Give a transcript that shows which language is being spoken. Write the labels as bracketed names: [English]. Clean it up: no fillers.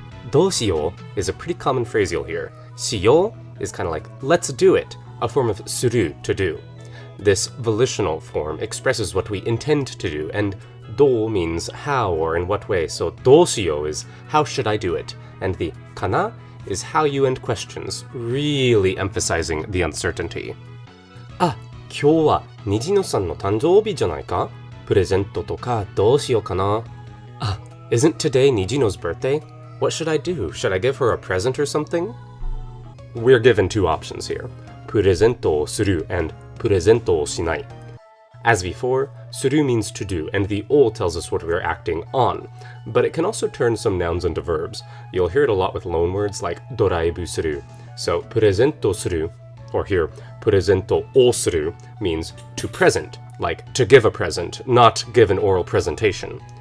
[English] Doshiyo is a pretty common phrase you'll hear. Shiyo is kind of like let's do it, a form of suru, to do. This volitional form expresses what we intend to do, and do means how or in what way, so doshiyo is how should I do it, and the kana is how you end questions, really emphasizing the uncertainty. [Japanese] あ、今日は虹野さんの誕生日じゃないか? プレゼントとかどうしようかな? [English] Ah, isn't today Nijino's birthday? What should I do? Should I give her a present or something? We're given two options here. [Japanese] プレゼントをする [English] and [Japanese] プレゼントをしない. [English] As before, suru means to do, and the o tells us what we are acting on. But it can also turn some nouns into verbs. You'll hear it a lot with loan words like doraibu suru. So, purezento suru, or here, purezento o suru, means to present, like to give a present, not give an oral presentation.